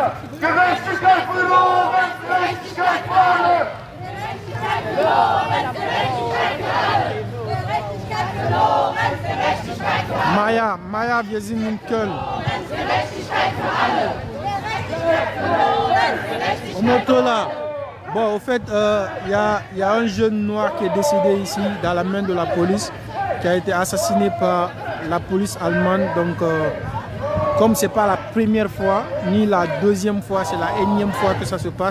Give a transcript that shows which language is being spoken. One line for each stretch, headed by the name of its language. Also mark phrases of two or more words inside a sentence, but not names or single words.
German: Gerechtigkeit verloren, Gerechtigkeit für alle. Gerechtigkeit verloren, Gerechtigkeit für alle. Gerechtigkeit verloren, Gerechtigkeit für alle. Maya, wir sind in Köln. Gerechtigkeit für alle. Gerechtigkeit verloren, Gerechtigkeit
French: Moto là. Bon, au fait, y a un jeune noir qui est décédé ici dans la main de la police, qui a été assassiné par la police allemande. Donc, comme c'est pas la première fois, ni la deuxième fois, c'est la énième fois que ça se passe.